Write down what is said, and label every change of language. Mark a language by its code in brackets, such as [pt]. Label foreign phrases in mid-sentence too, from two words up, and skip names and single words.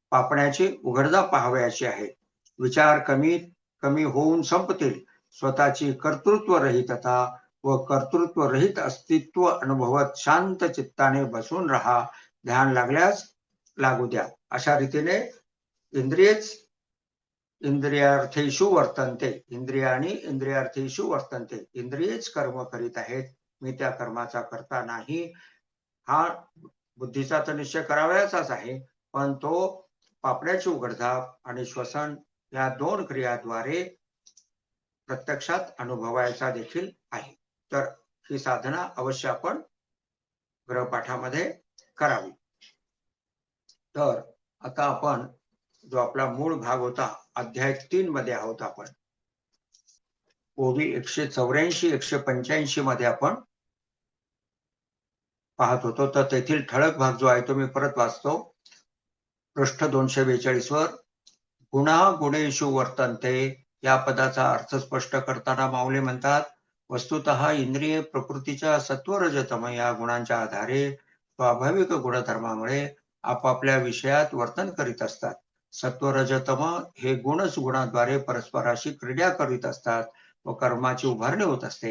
[mr] पापण्याची उघडझाप पाहावयाची आहे. विचार कमीत कमी होऊन संपतील, स्वतःची कर्तृत्वरहितता व कर्तृत्वरहित अस्तित्व अनुभवत शांत चित्ताने बसून राहा, ध्यान लागल्यास लागू द्या. अशा रीतीने इंद्रियच [sa] इंद्रियार्थेषु वर्तन्ते, इंद्रियाणी इंद्रियार्थेषु वर्तन्ते, [mr] इंद्रियच कर्म करीत आहेत, मी त्या कर्माचा करता नाही, हा बुद्धीचा तर निश्चय करावयाचाच आहे, पण तो पापण्याची उघडझाप आणि श्वसन या दोन क्रियाद्वारे प्रत्यक्षात अनुभवायचा देखील आहे. तर ही साधना अवश्य आपण गृहपाठामध्ये करावी. तर आता आपण जो आपला मूळ भाग होता, अध्याय 3 मध्ये आहोत आपण. ओवी 184 185 मध्ये आपण पाहत होतो. तर तेथील ठळक भाग जो आहे तो मी परत वाचतो. पृष्ठ 242 वर [sa] गुणा गुणेषु वर्तन्ते [mr] या पदाचा अर्थ स्पष्ट करताना माऊली म्हणतात, वस्तुतः इंद्रिये प्रकृतीच्या सत्वरजतम या गुणांच्या आधारे स्वाभाविक गुणधर्मामुळे आपापल्या विषयात वर्तन करीत असतात. सत्वरजतम हे गुणच गुणाद्वारे परस्पराशी क्रीडा करीत असतात व कर्माची उभारणी होत असते.